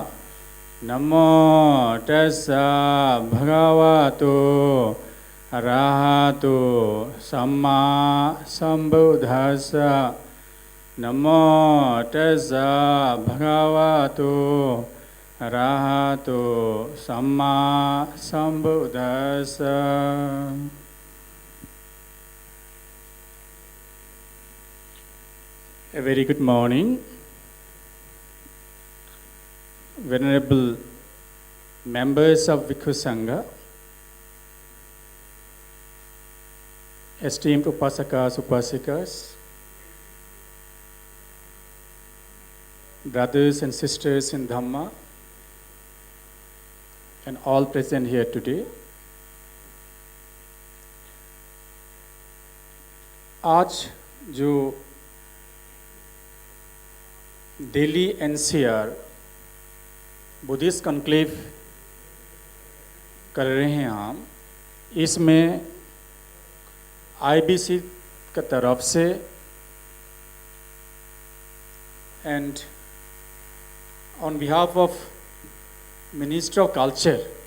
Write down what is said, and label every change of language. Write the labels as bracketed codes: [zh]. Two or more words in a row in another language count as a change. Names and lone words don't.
[pi] Namo tassa bhagavato arahato samma sambuddhassa. Namo tassa bhagavato arahato samma sambuddhassa. [en] A very good morning, venerable members of [pi] Bhikkhu Sangha, [en] esteemed [pi] upasakas, upasikas, [en] brothers and sisters in Dhamma, and all present here today. [hi] आज जो दिल्ली एनसीआर बुद्धिस्ट कॉन्क्लेव कर रहे हैं हम, इसमें आईबीसी की तरफ से [en] and on behalf of Minister of Culture,